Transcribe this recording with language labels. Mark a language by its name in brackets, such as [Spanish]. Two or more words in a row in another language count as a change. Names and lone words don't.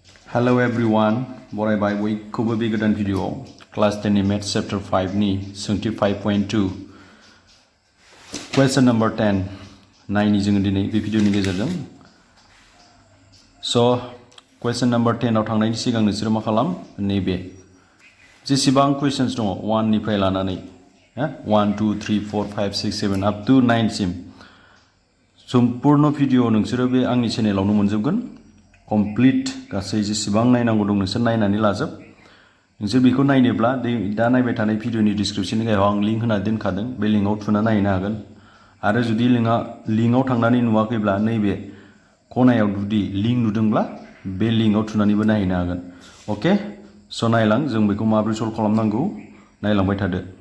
[English] Hello everyone, [Bodo] बरायबाय बयखौबो बे गोदान [English] video class [Bodo] 10 नि [English] Maths Chapter [Bodo] 5 नि सोंथि 5.2 [English] Question number [Bodo] 10 नायनि जोङो दिनै बे भिडिअनि गेजेरजों [English] Question number [Bodo] 10 आव थांनायनि सिगां नोंसोरो मा खालाम नैबे जेसेबां questions दङ 1 निफ्राय लानानै 1 2 3 4 5 6 7 [English] up to [Bodo] 9 सिम सम्पूर्ण भिडिअ नोंसोरो बे आंनि चेनेलावनो मोनजोबगोन कमप्लीट गासै जेसेबां नायनांगौ दं नोंसोर नायनानै लाजोब नोंसोर बेखौ नायनोब्ला दा नायबाय थानाय भिडिअनि डिसक्रिप्शननि गाहायाव आं लिंक होना दोनखादों बे लिंकआव थुना नायनो हागोन आरो जुदि लिंकआव थांनानै नुवाखैब्ला नैबे खनायाव जुदि लिंक नुदोंब्ला बे लिंकआव थुनानैबो नायनो हागोन अके स' नायलां जों बेखौ माबोरै सल्भ खालामनांगौ नायलांबाय थादो